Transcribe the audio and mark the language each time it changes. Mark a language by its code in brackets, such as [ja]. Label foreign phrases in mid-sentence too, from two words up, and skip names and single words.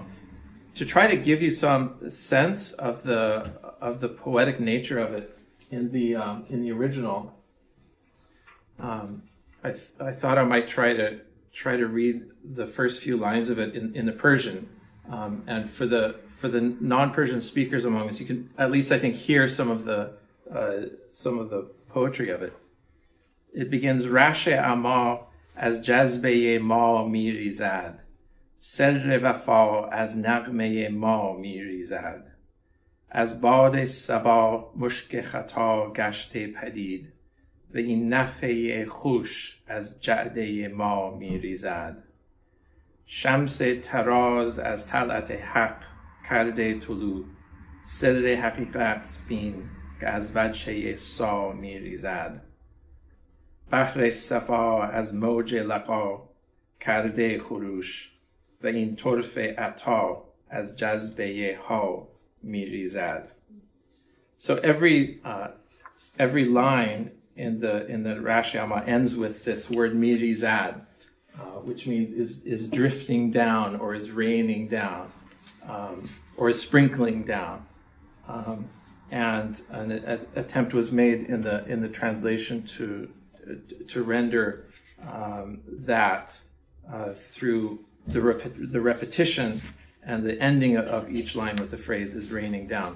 [en] To try to give you some sense of the poetic nature of it in the original, I thought I might try to read the first few lines of it in the Persian, and for the non-Persian speakers among us, you can at least, I think, hear some of the poetry of it. It begins, [fa] رشح عما از جذبه ما میریزد، سر وفا از نغمه ما میریزد, از باد صبا مشک خطا گشته پدید و این نفحه خوش از جعده ما میریزد. شمس تراز از طلعت حق کرده طلوع، سر حقیقت بین که از وجه سا میریزد. بحر صفا از موج لقا کرده خروش و این طرف عطا از جذبه ها mirizad. [en] So every line in the Rashi Amma ends with this word mirizad, which means is drifting down, or is raining down, or is sprinkling down. And an attempt was made in the translation to render that through the repetition and the ending of each line with the phrase is raining down.